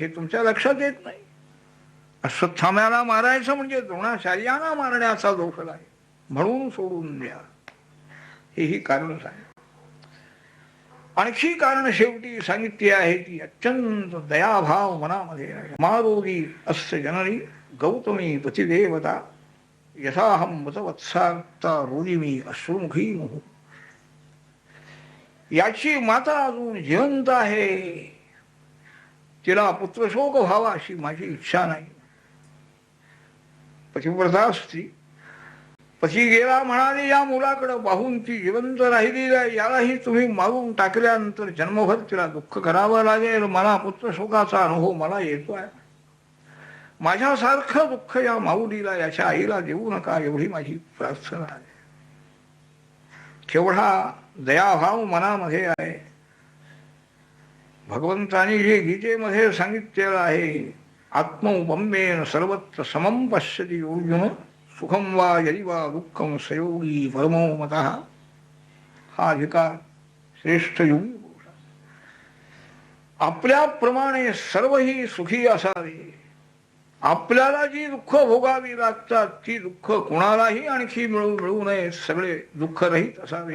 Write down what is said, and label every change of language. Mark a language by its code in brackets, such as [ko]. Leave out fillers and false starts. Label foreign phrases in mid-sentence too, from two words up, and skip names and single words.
[mr] हे तुमच्या लक्षात येत नाही. अश्वत्थाम्याला मारायचं म्हणजे द्रोणाचार्यांना मारण्याचा दोष आहे, म्हणून सोडून द्या. हेही कारण सांग. आणखी कारण शेवटी सांगितली आहे ती अत्यंत दयाभाव मनामध्ये आहे. [sa] मारोगी अस्य जननी गौतमी पतिदेवता यथाहम मतवत्सार्ता रोदिमी अश्रुमुखी मोह. [mr] याची माता अजून जिवंत आहे, तिला पुत्रशोक व्हावा अशी माझी इच्छा नाही. पतिव्रता स्त्री पती गेला म्हणाले या मुलाकडे पाहून ती जिवंत राहिलेली आहे, यालाही तुम्ही मारून टाकल्यानंतर जन्मभर तिला दुःख करावं लागेल. मला पुत्रशोकाचा अनुभव मला येतोय. माझ्यासारखं दुःख या माऊलीला याच्या आईला देऊ नका एवढी माझी प्रार्थना आहे. केवढा दयाभाव मनामध्ये आहे. भगवंतांनी जे गीतेमध्ये सांगितलेलं आहे, [sa] आत्मौपम्येन सर्वत्र समं पश्यति अर्जुन सुखम वा यदि वा दुःखम सयोगी परमो मतः. [mr] हा अधिकार श्रेष्ठ योगी पुरुष. आपल्याप्रमाणे सर्वही सुखी असावे. आपल्याला जी दुःख भोगावी लागतात ती दुःख कुणालाही आणखी मिळू नये. सगळे दुःख रहित असावे.